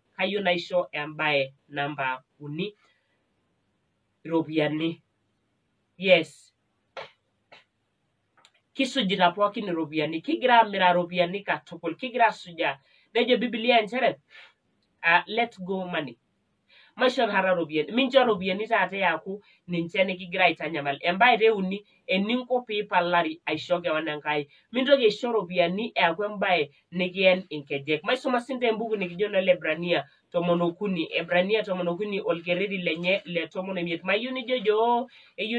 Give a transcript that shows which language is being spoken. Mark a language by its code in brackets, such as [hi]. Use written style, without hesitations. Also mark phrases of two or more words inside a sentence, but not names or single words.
[mas] Kayieu naisho embae namba 3, iropiyiani. Yes. Kisujita pookin iropiyiani, kigira amiraa iropiyiani katukul, kigira asujaa. Nejo Biblia nchere [en] let go money. [mas] maisho hara ropiani mincho ropiani taata yaku ninche nikigira aitanyamal embae teuni eninko piipalari aisho kewan Enkai mintoki aisho ropiani eaku embae nikien inkejek maisoma sinta embuku nikijo no Lebrania 13 Ebrania 13 olkereri lenye le 15 mayieu nijojo eyieu